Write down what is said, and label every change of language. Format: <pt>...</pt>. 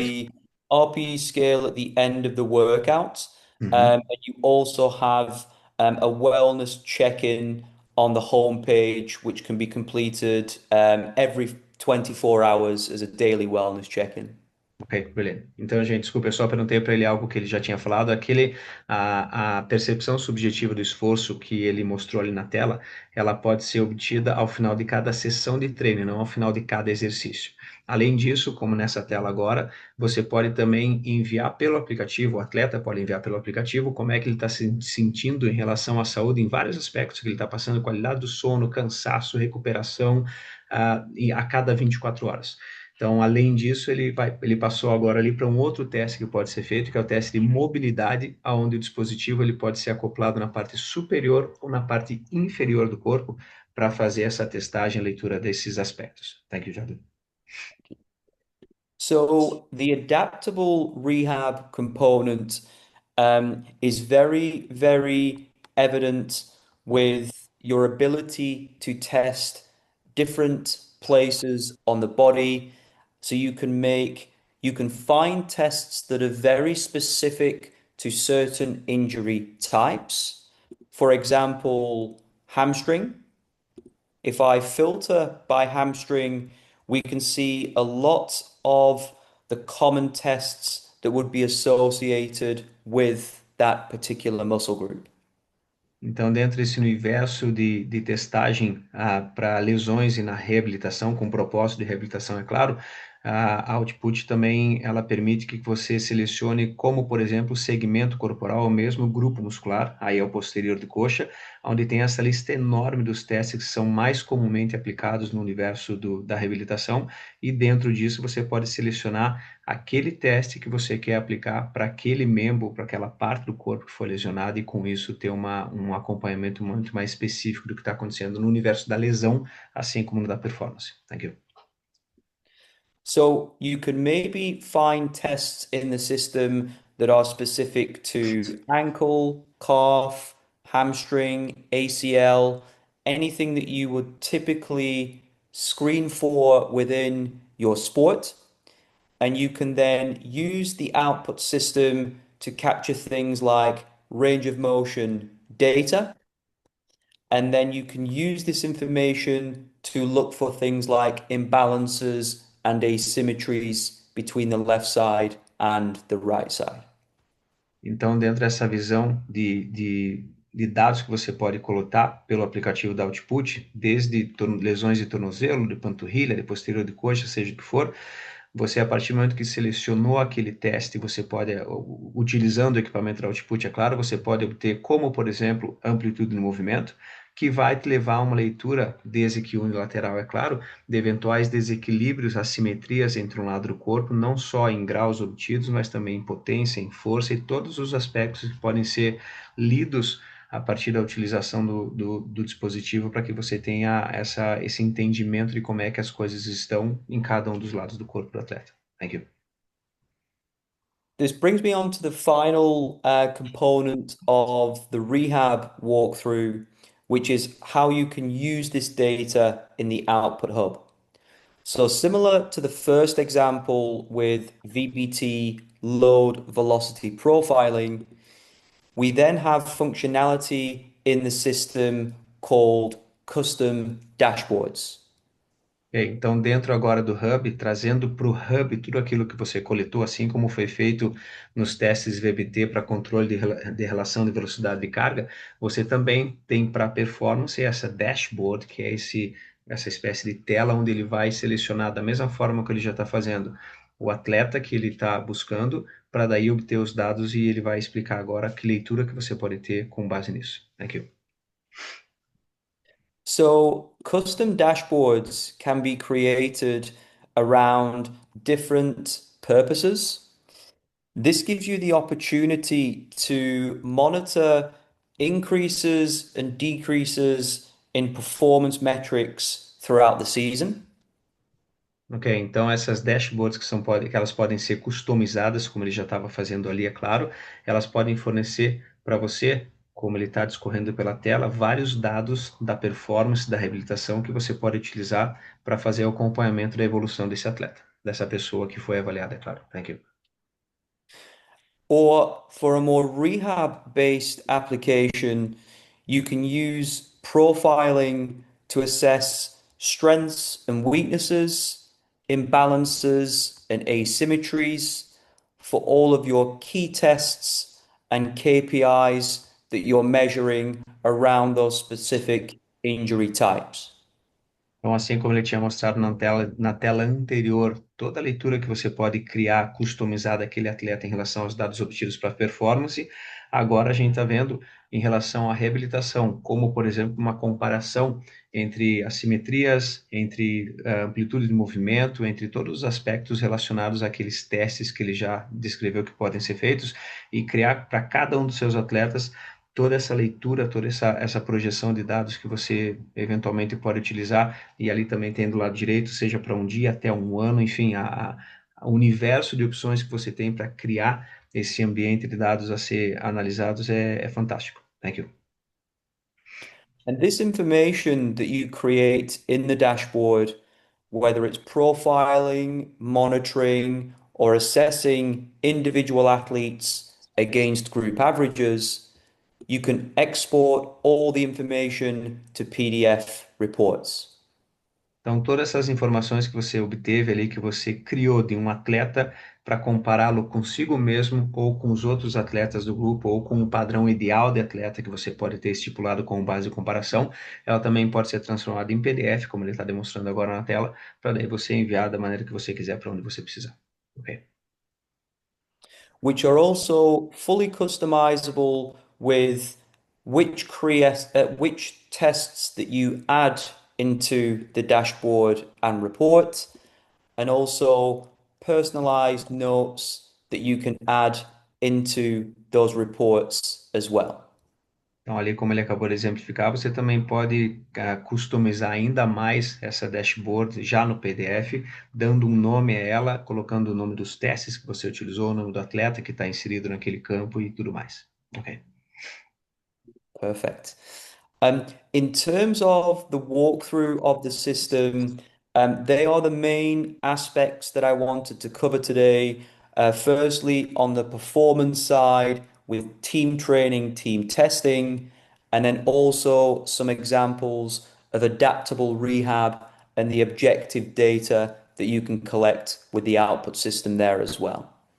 <en>the RPE scale at the end of the workout, Mhm. and you also have a wellness check-in on the home page, which can be completed every 24 hours as a daily wellness check-in.</en> <pt>Ok, beleza. Então, gente, desculpa, eu só perguntei para ele algo que ele já tinha falado. A percepção subjetiva do esforço que ele mostrou ali na tela, ela pode ser obtida ao final de cada sessão de treino, não ao final de cada exercício. Além disso, como nessa tela agora, você pode também enviar pelo aplicativo, o atleta pode enviar pelo aplicativo como é que ele está se sentindo em relação à saúde em vários aspectos que ele está passando, qualidade do sono, cansaço, recuperação, e a cada 24 horas. Então, além disso, ele passou agora ali para um outro teste que pode ser feito, que é o teste de mobilidade, onde o dispositivo ele pode ser acoplado na parte superior ou na parte inferior do corpo para fazer essa testagem e leitura desses aspectos.</pt> <en>Thank you, Jordan. So the adaptable rehab component is very, very evident with your ability to test different places on the body. So you can find tests that are very specific to certain injury types. For example, hamstring. If I filter by hamstring, we can see a lot of the common tests that would be associated with that particular muscle group.</en> <pt>Então, dentro desse universo de testagem para lesões e na reabilitação, com propósito de reabilitação, é claro, A Output também ela permite que você selecione como, por exemplo, segmento corporal ou mesmo grupo muscular, aí é o posterior de coxa, onde tem essa lista enorme dos testes que são mais comumente aplicados no universo da reabilitação, e dentro disso você pode selecionar aquele teste que você quer aplicar para aquele membro, para aquela parte do corpo que foi lesionada, e com isso ter um acompanhamento muito mais específico do que está acontecendo no universo da lesão, assim como no da performance.</pt> <en>Thank you. So you can maybe find tests in the system that are specific to ankle, calf, hamstring, ACL, anything that you would typically screen for within your sport. And you can then use the output system to capture things like range of motion data. And then you can use this information to look for things like imbalances and asymmetries between the left side and the right side.</en> <pt>Então, dentro dessa visão de dados que você pode coletar pelo aplicativo da Output, desde lesões de tornozelo, de panturrilha, de posterior de coxa, seja o que for, você, a partir do momento que selecionou aquele teste, você pode, utilizando o equipamento da Output, é claro, você pode obter, como, por exemplo, amplitude do movimento, que vai te levar a uma leitura, desde que unilateral, é claro, de eventuais desequilíbrios, assimetrias entre um lado do corpo, não só em graus obtidos, mas também em potência, em força e todos os aspectos que podem ser lidos a partir da utilização do dispositivo, para que você tenha esse entendimento de como é que as coisas estão em cada um dos lados do corpo do atleta.</pt> <en>Thank you. This brings me on to the final component of the rehab walkthrough, which is how you can use this data in the output hub. So similar to the first example with VBT load velocity profiling, we then have functionality in the system called custom dashboards.</en> <pt>Então, dentro agora do Hub, trazendo para o Hub tudo aquilo que você coletou, assim como foi feito nos testes VBT para controle de relação de velocidade de carga, você também tem para performance essa dashboard, que é essa espécie de tela onde ele vai selecionar da mesma forma que ele já está fazendo o atleta que ele está buscando, para daí obter os dados, e ele vai explicar agora que leitura que você pode ter com base nisso.</pt> <en>Thank you. So custom dashboards can be created around different purposes. This gives you the opportunity to monitor increases and decreases in performance metrics throughout the season.</en> <pt>Ok, então essas dashboards que elas podem ser customizadas, como ele já estava fazendo ali, é claro, elas podem fornecer para você, como ele está discorrendo pela tela, vários dados da performance, da reabilitação que você pode utilizar para fazer o acompanhamento da evolução desse atleta, dessa pessoa que foi avaliada, é claro.</pt> <en>Thank you. Or for a more rehab-based application, you can use profiling to assess strengths and weaknesses, imbalances and asymmetries for all of your key tests and KPIs that you're measuring around those specific injury types.</en> <pt>Então, assim como ele tinha mostrado na tela anterior, toda a leitura que você pode criar, customizar daquele atleta em relação aos dados obtidos para performance, agora a gente está vendo em relação à reabilitação, como, por exemplo, uma comparação entre assimetrias, entre amplitude de movimento, entre todos os aspectos relacionados àqueles testes que ele já descreveu que podem ser feitos, e criar para cada um dos seus atletas toda essa leitura, toda essa projeção de dados que você eventualmente pode utilizar, e ali também tem do lado direito, seja para um dia até um ano, enfim, o universo de opções que você tem para criar esse ambiente de dados a ser analisados é fantástico.</pt> <en>Thank you. And this information that you create in the dashboard, whether it's profiling, monitoring, or assessing individual athletes against group averages, you can export all the information to PDF reports.</en> <pt>Então, todas essas informações que você obteve ali, que você criou de um atleta para compará-lo consigo mesmo ou com os outros atletas do grupo ou com o padrão ideal de atleta que você pode ter estipulado como base de comparação, ela também pode ser transformada em PDF, como ele está demonstrando agora na tela, para daí você enviar da maneira que você quiser para onde você precisar. Ok?</pt> <en>Which are also fully customizable with which tests that you add into the dashboard and report, and also personalized notes that you can add into those reports as well.</en> <pt>Então, ali como ele acabou de exemplificar, você também pode customizar ainda mais essa dashboard já no PDF, dando um nome a ela, colocando o nome dos testes que você utilizou, o nome do atleta que está inserido naquele campo e tudo mais. Ok.</pt> <en>Perfect. In terms of the walkthrough of the system, they are the main aspects that I wanted to cover today. Firstly, on the performance side, with team training, team testing, and then also some examples of adaptable rehab and the objective data that you can collect with the output system there as well.</en>